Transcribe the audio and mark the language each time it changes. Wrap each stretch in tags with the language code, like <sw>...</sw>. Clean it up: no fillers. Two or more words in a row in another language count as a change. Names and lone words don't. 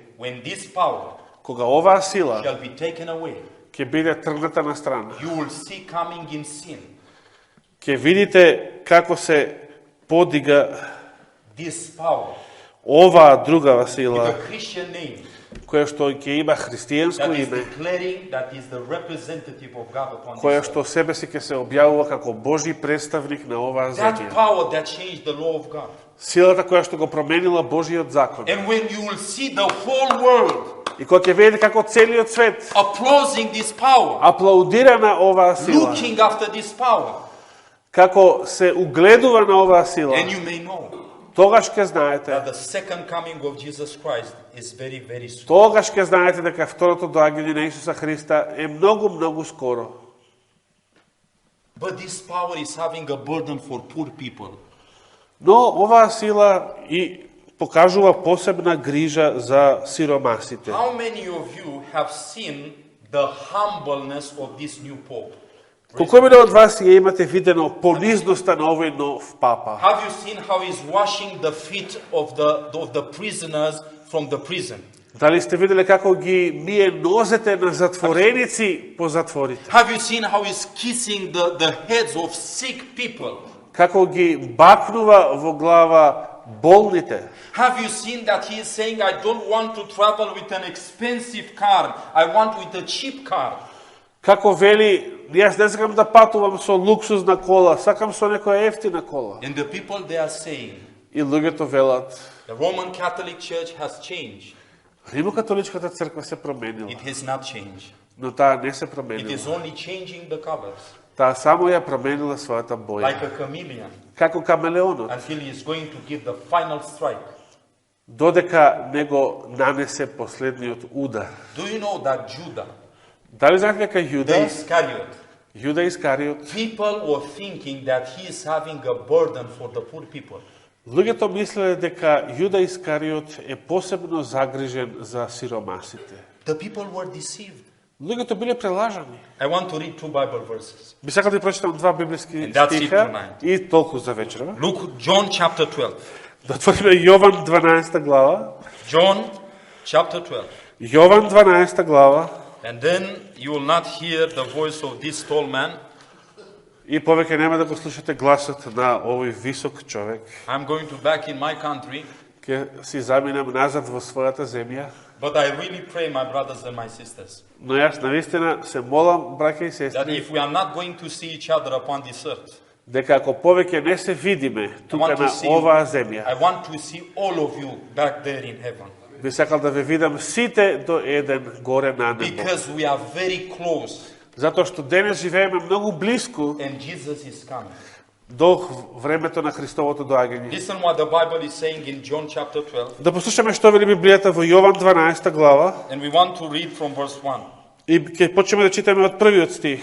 <en>when this power</en> <mk>кога оваа сила</mk> <en>shall be taken away,</en> <mk>ќе биде тргната на страна,</mk> <en>you will see coming in sin</en> <mk>ќе видите како се подига</mk> <en>this power</en> <mk>оваа другава</mk> <en>with</en> <mk>сила,</mk> <en>a Christian name</en> <mk>која што ќе има христијанско</mk> <en>that is</en> <mk>име,</mk> <en>declaring that is the representative of God upon</en> <mk>која</mk> <en>this</en> <mk>што себе си ќе се објавува како Божи представник на оваа</mk> <en>earth. That</en> <mk>земја.</mk> <en>power that changed the law of God.</en> <mk>Силата која што го променила Божиот закон.</mk> <en>And when you will see the whole world</en> <mk>И кога ќе видите како целиот свет</mk> <en>applauding this power,</en> <mk>аплаудира на оваа сила,</mk> <en>looking after this power,</en> <mk>како се угледува на оваа сила,</mk> <en>and you may know</en> <mk>тогаш ќе знаете,</mk> <en>that the second coming of Jesus Christ is very, very soon.</en> <mk>тогаш ќе знаете дека второто доаѓање на Исуса Христа е многу, многу скоро.</mk> <en>But this power is having a burden for poor people.</en> <mk>Но оваа сила и покажува посебна грижа за сиромасите.</mk> <en>How many of you have seen the humbleness of this new pope?</en> <mk>Колку мене од вас ја имате видено понизноста на овој нов папа?</mk> <en>Have you seen how he's washing the feet of the prisoners from the prison?</en> <mk>Дали сте виделе како ги мие нозете на затвореници по затворите?</mk> <en>Have you seen how he's kissing the heads of sick people?</en> <mk>Како ги бакнува во глава болните?</mk> <en>Have you seen that he is saying, I don't want to travel with an expensive car, I want with a cheap car?</en> <mk>Како вели, јас не сакам да патувам со луксузна кола, сакам со некоја ефтина кола.</mk> <en>And the people they are saying,</en> <mk>И луѓето велат,</mk> <en>the Roman Catholic Church has changed.</en> <mk>Римокатоличката црква се променила,</mk> <en>It has not changed.</en> <mk>но таа не се</mk> <en>It</en> <mk>променила.</mk> <en>is only changing the colors,</en> <mk>Таа само ја променила својата боја.</mk> <en>like a chameleon,</en> <mk>Како камелеонот,</mk> <en>until he is going to give the final strike.</en> <mk>додека него нанесе последниот удар.</mk> <en>Do you know that Judah,</en> <mk>Дали знаете дека</mk> <en>the</en> <mk>Јуда,</mk> <en>Iscariot,</en> <mk>Јуда Искариот,</mk> <en>people were thinking that he is having a burden for the poor people.</en> <mk>луѓето мислеле дека Јуда Искариот е посебно загрижен за сиромасите.</mk> <en>The people were deceived.</en> <mk>Луѓето биле прелажани.</mk> <en>I want to read two Bible verses.</en> <mk>Би сакал да прочитам два библиски</mk> <en>And that's it</en> <mk>стиха</mk> <en>tonight.</en> <mk>и толку за вечера.</mk> <en>Look, John chapter 12.</en> <mk>Да отвориме Јован 12 глава.</mk> <en>John chapter 12.</en> <mk>Јован 12 глава.</mk> <en>And then you will not hear the voice of this tall man.</en> <mk>И повеќе нема да го слушате гласот на овој висок човек.</mk> <en>I'm going to back in my country.</en> <mk>Ке си заминам назад во својата земја.</mk> <en>But I really pray, my brothers and my sisters,</en> <mk>Но јас навистина се молам, браќа и</mk> <en>that</en> <mk>сестри,</mk> <en>if we are not going to see each other upon this earth,</en> <mk>дека ако повеќе не се видиме тука</mk> <en>want to</en> <mk>на</mk> <en>see-</en> <mk>оваа</mk> <en>I</en> <mk>земја,</mk> <en>want to see all of you back there in heaven.</en> <mk>би сакал да ве видам сите до еден горе на небо.</mk> <en>Because we are very close</en> <mk>Затоа што денес живееме многу блиску,</mk> <en>and Jesus is coming.</en> <mk>до времето на Христовото доаѓање.</mk> <en>Listen what the Bible is saying in John chapter 12.</en> <mk>Да послушаме што вели Библијата во Јован 12 глава</mk> <en>And we want to read from verse 1.</en> <mk>и ќе почнеме да читаме од првиот стих.</mk>